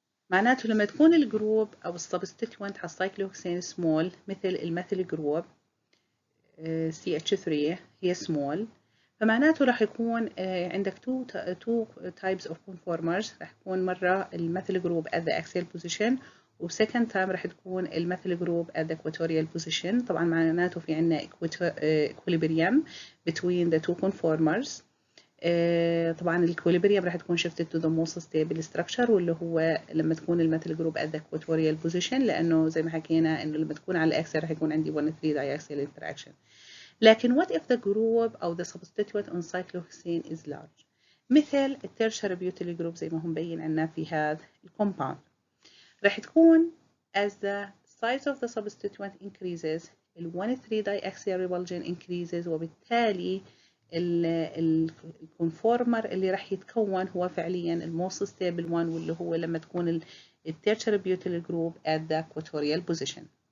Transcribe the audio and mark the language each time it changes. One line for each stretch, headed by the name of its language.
Arabic: معناته لما تكون الجروب أو السبستيتوينت على السايكلوهكسين سمول مثل الميثيل جروب CH3 هي سمول فمعناته راح يكون عندك two types of conformers راح يكون مرة الميثيل جروب
English: at the axial position
Arabic: وسكند تايم راح تكون الميثيل جروب
English: at the equatorial position.
Arabic: طبعا معناته في عندنا
English: equilibrium between the two conformers.
Arabic: طبعا الكوليبريم راح تكون
English: shifted to the most stable structure
Arabic: واللي هو لما تكون الميثيل جروب at the equatorial position لأنه زي ما حكينا إنه لما تكون على الأكسل راح يكون عندي 1-3 diaxial interaction. لكن what if the group أو the substituent on cyclohexane is large مثل التيرشر بيوتيل جروب زي ما هم مبين عنا في هذا الكومباوند راح تكون
English: as the size of the substituent increases ال 1-3 diaxial repulsion increases
Arabic: وبالتالي الكونفورمر اللي راح يتكون هو فعليا الموست ستيبل وان واللي هو لما تكون التيرشر بيوتيل جروب at the equatorial position.